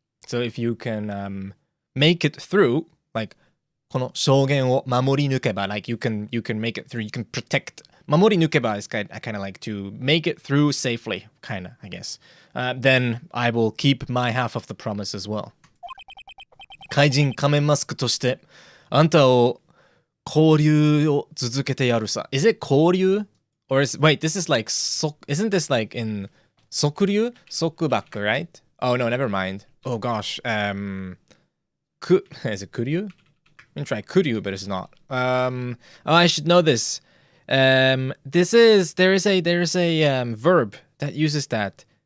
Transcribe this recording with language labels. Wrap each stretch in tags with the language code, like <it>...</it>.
<en>So if you can make it through, like</en> <ja>この証言を守り抜けば,</ja> <en>like you can make it through, you can protect. 守り抜けば is kind of like to make it through safely, kind of, I guess. Then I will keep my half of the promise as well.</en> <ja>怪人仮面マスクとして、あんたを交流を続けてやるさ.</ja> <en>Is it 交流? Or wait, this is like, isn't this like in Sokuryu? Sokubaku, right? Oh, no, never mind. Oh, gosh. Is it Kuryu? I'm gonna try Kuryu, but it's not. Oh, I should know this. There is a verb that uses that.</en>